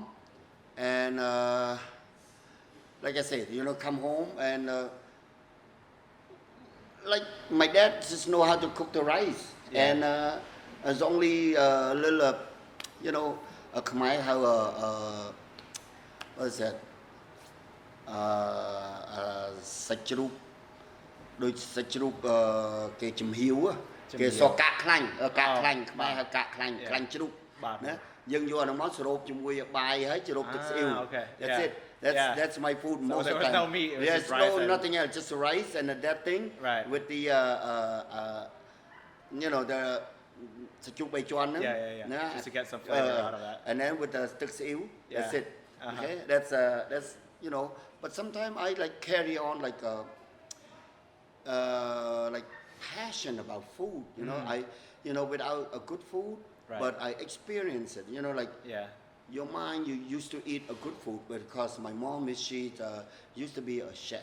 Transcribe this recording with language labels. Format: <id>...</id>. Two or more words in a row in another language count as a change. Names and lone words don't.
<en>And like I said, come home and like my dad just know how to cook the rice. Yeah. And there's only a little, a Khmer have what is that?</en> <km>សាច់ជ្រូកដូចសាច់ជ្រូកគេចំហៀវគេសកកាក់ខ្លាញ់ខ្មែរហៅកាក់ខ្លាញ់ជ្រូកណាយើងយកអានោះមកសរុបជាមួយបាយហើយជ្រប់ទឹកស្អ៊ីវ</km> <en>That's it. That's my food most of the time. No meat. Yes, no nothing else, just the rice and that thing with the the</en> <km>សាច់ជ្រូក3ជាន់ហ្នឹង</km> <en>Yeah. Just to get some flavor out of that. And then with the ទឹកស្អ៊ីវ That's it. Okay, that's but sometimes I like carry on like passion about food. I without a good food, Right. but I experience it. Your mind, you used to eat a good food because my mom she used to be a chef.</en>